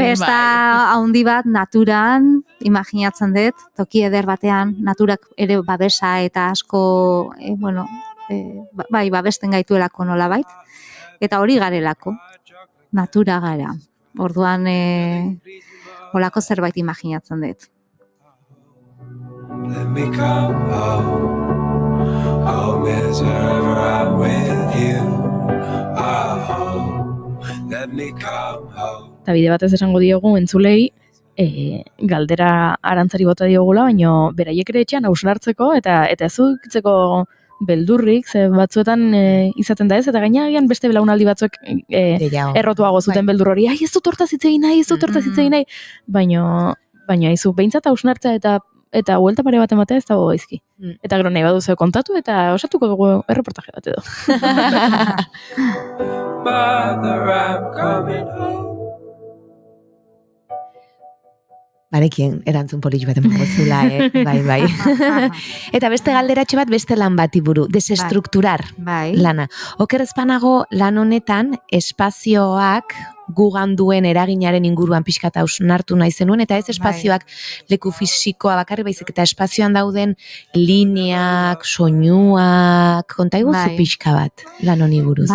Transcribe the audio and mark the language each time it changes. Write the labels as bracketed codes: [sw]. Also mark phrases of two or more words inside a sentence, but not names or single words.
[eu] Festa handi bat naturan, imaginatzen dut, toki eder batean, naturak ere babesa eta asko, bai, babesten gaituelako nolabait, eta hori garelako, natura gara. Orduan, holako zerbait imaginatzen dut. [en] Let me come home, home is wherever I'm with you. Let me come home. [eu] Eta bide batez esango diogu entzulei, galdera arantzari bota diogula, baina beraiek ere etxean hausnartzeko eta ez ukitzeko beldurrik, ze batzuetan izaten da ez, eta gainagian beste belaunaldi batzuek errotuago zuten beldur hori, ez dut hortaz hitz egin nahi, baina izu, behintzat hausnartzea eta huelta pare bat ematea ez dago gaizki. Eta gero nahi baduzu kontatu eta osatuko dugu erreportaje bat edo. [en] Mother, I'm coming home. [eu] Barekien, erantzun polit bat emango zula, bai. Eta beste galderatxe bat, beste lan bati buru, desestrukturar lana. Oker ezpanago lan honetan, espazioak gugan duen eraginaren inguruan pixkat hausnartu nahi zenuen, eta ez espazioak leku fisikoa bakarri baizik, eta espazioan dauden lineak, soinuak, konta iguzu pixka bat lan honi buruz.